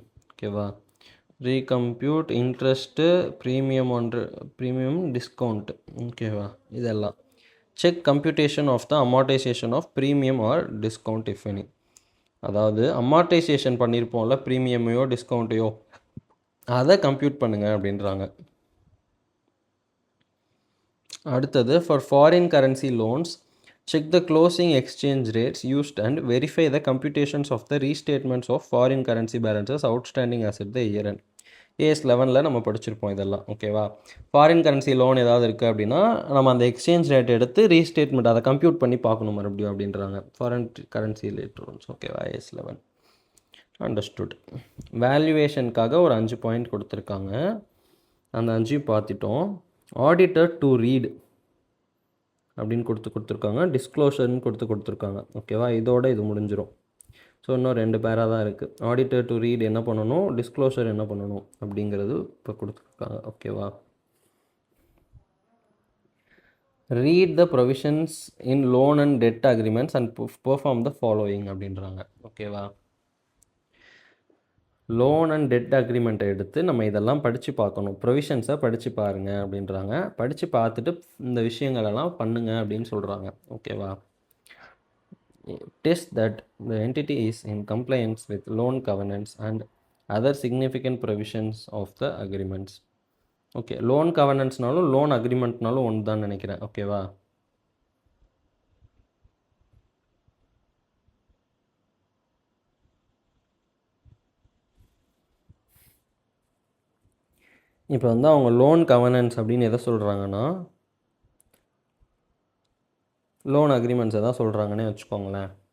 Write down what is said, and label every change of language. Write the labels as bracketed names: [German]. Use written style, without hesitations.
[English] ஓகேவா? Recompute interest, premium, discount. ஓகேவா? இதெல்லாம் check computation of the amortization of premium or discount if any. [Tamil] அதாவது amortisation பண்ணியிருப்போம்ல ப்ரீமியமையோ டிஸ்கவுண்ட்டையோ, அதை compute பண்ணுங்க அப்படின்றாங்க. [English] அடுத்தது, for foreign currency loans check the closing exchange rates used and verify the computations of the restatements of foreign currency balances outstanding as at the year end. [Tamil] AS11 நம்ம படிச்சிருப்போம் இதெல்லாம். ஓகேவா? Foreign currency loan ஏதாவது இருக்குது அப்படின்னா நம்ம அந்த exchange rate எடுத்து ரீஸ்டேட்மெண்ட் அதை கம்ப்யூட் பண்ணி பார்க்கணும் மறுபடியும் அப்படின்றாங்க. [English] Foreign currency related loans. ஓகேவா? AS11 understood. [Tamil] வேல்யூவேஷனுக்காக ஒரு 5 பாயிண்ட் கொடுத்துருக்காங்க. அந்த 5 பார்த்துட்டோம். ஆடிட்டர் டு ரீட் அப்படின்னு கொடுத்துருக்காங்க. டிஸ்க்ளோஷர்னு கொடுத்துருக்காங்க. ஓகேவா? இதோட இது முடிஞ்சிடும். ஸோ இன்னும் 2 பேராக தான் இருக்குது. ஆடிட்டர் டு ரீட் என்ன பண்ணணும், டிஸ்க்ளோஷர் என்ன பண்ணணும் அப்படிங்கிறது இப்போ கொடுத்துருக்காங்க. ஓகேவா? [English] read the provisions in loan and debt agreements and perform the following [Tamil] அப்படின்றாங்க. [English] ஓகேவா? [Tamil] லோன் அண்ட் டெட் அக்ரிமெண்ட்டை எடுத்து நம்ம இதெல்லாம் படித்து பார்க்கணும். ப்ரொவிஷன்ஸை படித்து பாருங்கள் அப்படின்றாங்க. படித்து பார்த்துட்டு இந்த விஷயங்களெல்லாம் பண்ணுங்க அப்படின்னு சொல்கிறாங்க. ஓகேவா? [English] Test that the entity is in compliance with loan covenants and other significant provisions of the agreements. [Tamil] Okay, loan கவர்னன்ஸ்னாலும் loan அக்ரிமெண்ட்னாலும் ஒன்று தான் நினைக்கிறேன். ஓகேவா? இப்போ வந்து அவங்க லோன் கவர்னன்ஸ் அப்படின்னு எதை சொல்கிறாங்கன்னா லோன் அக்ரிமெண்ட்ஸ் எதாவது சொல்கிறாங்கன்னே வச்சுக்கோங்களேன்.